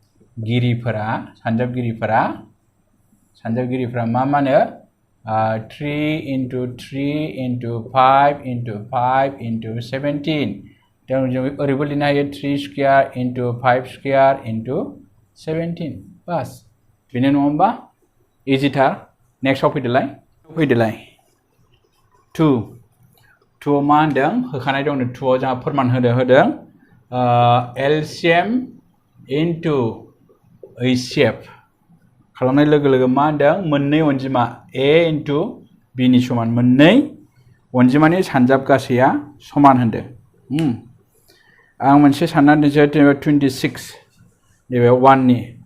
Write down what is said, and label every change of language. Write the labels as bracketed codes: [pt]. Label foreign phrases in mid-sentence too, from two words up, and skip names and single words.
[brx] गिरिफोरा सानजाबगिरिफोरा मा मानो 3 into 3 into 5 into 5 into 17 dan जों ओरैबो लिरनो हायो 3 [en] square into [brx] 5 [en] square into [brx] 17 बस बेनो नङा होमबा इजिथार नेक्स्टआव फैदोलाय 2 मा होनदों होखानाय दं 2 आव जोंहा फोरमान होदों [en] LCM into HCF [brx] खालामनाय लोगो लोगो मा होनदों मोननै अनजिमा A into B नि समान मोननै अनजिमानि सानजाब गासैया समान होनदों आं मोनसे सानना दोनसै 26 नैबे 1 नि